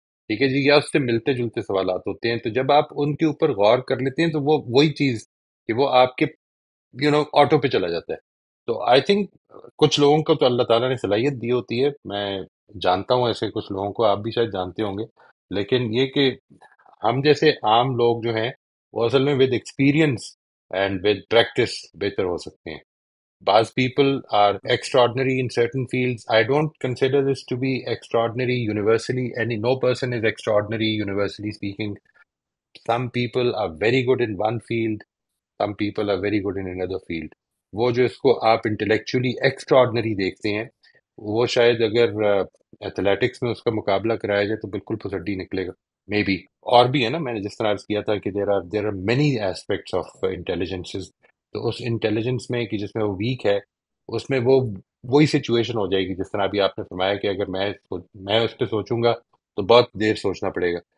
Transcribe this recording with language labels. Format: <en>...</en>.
<ur>ٹھیک ہے جی، یا اس سے ملتے جلتے سوالات ہوتے ہیں. تو جب آپ ان کے اوپر غور کر لیتے ہیں تو وہ وہی چیز کہ وہ آپ کے آٹو پہ چلا جاتا ہے. تو آئی تھنک کچھ لوگوں کو تو اللہ تعالیٰ نے صلاحیت دی ہوتی ہے. میں جانتا ہوں ایسے کچھ لوگوں کو، آپ بھی شاید جانتے ہوں گے. لیکن یہ کہ ہم جیسے عام لوگ جو ہیں وہ اصل میں</ur> <en>with experience and with practice</en> <ur>بہتر ہو سکتے ہیں. بعض</ur> <en>people are extraordinary in certain fields. I don't consider this to be extraordinary universally. No person is extraordinary universally speaking. Some people are very good in one field, some people are very good in another field.</en> <ur>وہ جو اس کو آپ intellectually extraordinary دیکھتے ہیں، وہ شاید اگر athletics میں اس کا مقابلہ کرایا جائے تو بالکل پھسڈی نکلے گا. مے بی اور بھی ہے نا، میں نے جس طرح عرض کیا تھا کہ</ur> <en>There are many aspects of intelligences.</en> <ur>تو اس انٹیلیجنس میں کہ جس میں وہ ویک ہے، اس میں وہی سچویشن ہو جائے گی جس طرح ابھی آپ نے فرمایا کہ اگر میں اس پہ سوچوں گا تو بہت دیر سوچنا پڑے گا.</ur>